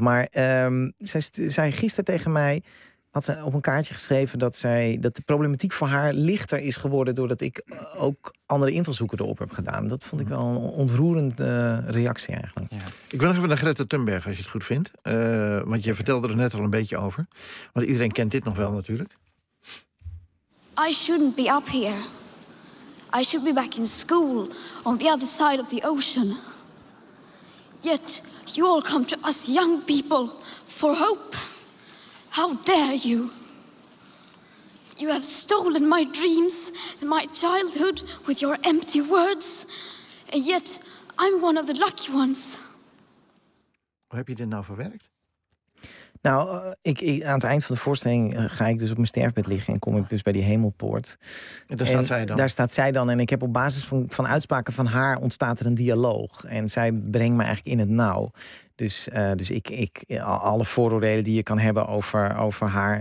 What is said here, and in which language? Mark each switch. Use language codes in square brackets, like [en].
[nl] Maar zij zei gisteren tegen mij, had ze op een kaartje geschreven dat de problematiek voor haar lichter is geworden doordat ik ook andere invalshoeken erop heb gedaan. Dat vond ik wel een ontroerende reactie eigenlijk. Ja. Ik wil nog even naar Greta Thunberg, als je het goed vindt. Want je vertelde er net al een beetje over. Want iedereen kent dit nog wel natuurlijk. [en] I shouldn't be up here. I should be back in school on the other side of the ocean. Yet you all come to us young people for hope. How dare you? You have stolen my dreams and my childhood with your empty words. And yet I'm one of the lucky ones. [nl] Hoe heb je dit nou verwerkt? Nou, aan het eind van de voorstelling ga ik dus op mijn sterfbed liggen en kom ik dus bij die hemelpoort. Daar staat zij dan. En ik heb op basis van uitspraken van haar ontstaat er een dialoog. En zij brengt me eigenlijk in het nauw. Dus ik alle vooroordelen die je kan hebben over haar.